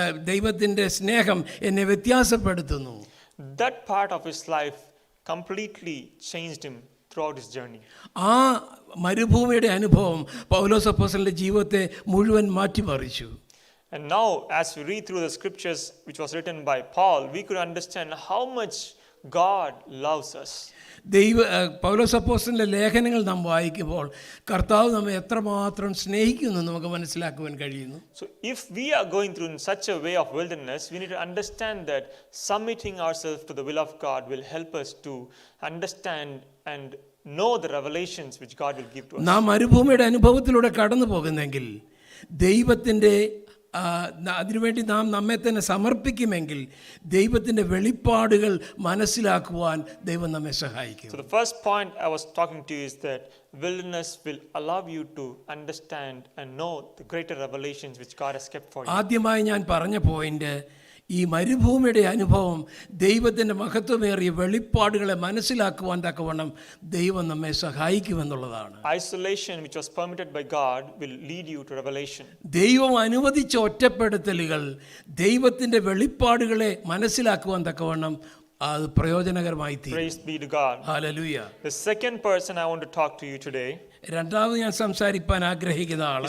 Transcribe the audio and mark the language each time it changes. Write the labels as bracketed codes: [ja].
[ml] ദൈവത്തിന്റെ സ്നേഹം എന്നെ വ്യത്യാസപ്പെടുത്തുന്നു. [en] That part of his life completely changed him throughout his journey. [ml] ആ മരുഭൂമിയുടെ അനുഭവം പൗലോസ് അപ്പോസ്തലന്റെ ജീവിതത്തെ മുഴുവൻ മാറ്റിമറിച്ചു. [en] And now as we read through the scriptures which was written by Paul, we could understand how much God loves us. [ml] പൗലോസ് അപ്പോസ്തലന്റെ ലേഖനങ്ങൾ നാം വായിക്കുമ്പോൾ കർത്താവ് നമ്മെ എത്രമാത്രം സ്നേഹിക്കുന്നു നമുക്ക് മനസ്സിലാക്കുവാൻ കഴിയുന്നു. [en] So if we are going through in such a way of wilderness, we need to understand that submitting ourselves to the will of God will help us to understand and know the revelations which God will give to us. [ml] നാം മരുഭൂമിയുടെ അനുഭവത്തിലൂടെ കടന്നു പോകുന്നെങ്കിൽ ദൈവത്തിൻ്റെ അതിനുവേണ്ടി നാം നമ്മെ തന്നെ സമർപ്പിക്കുമെങ്കിൽ ദൈവത്തിൻ്റെ വെളിപ്പാടുകൾ മനസ്സിലാക്കുവാൻ ദൈവം നമ്മെ സഹായിക്കും. [en] So the first point I was talking to you is that wilderness will allow you to understand and know the greater revelations which God has kept for you. [ml] ആദ്യമായി ഞാൻ പറഞ്ഞ പോയിന്റ് ഈ മരുഭൂമിയുടെ അനുഭവം ദൈവത്തിൻ്റെ മഹത്വമേറിയ വെളിപ്പാടുകളെ മനസ്സിലാക്കുവാൻ തക്കവണ്ണം ദൈവം നമ്മെ സഹായിക്കുമെന്നുള്ളതാണ്. [en] Isolation which was permitted by God will lead you to revelation. [ml] ദൈവം അനുവദിച്ച ഒറ്റപ്പെടുത്തലുകൾ ദൈവത്തിൻ്റെ വെളിപ്പാടുകളെ മനസ്സിലാക്കുവാൻ തക്കവണ്ണം അത് പ്രയോജനകരമായി തീരും. [en] Praise be to God. [ml] Hallelujah. [en] The second person I want to talk to you today [ml] രണ്ടാമത് ഞാൻ സംസാരിക്കാൻ ആഗ്രഹിക്കുന്ന ആള്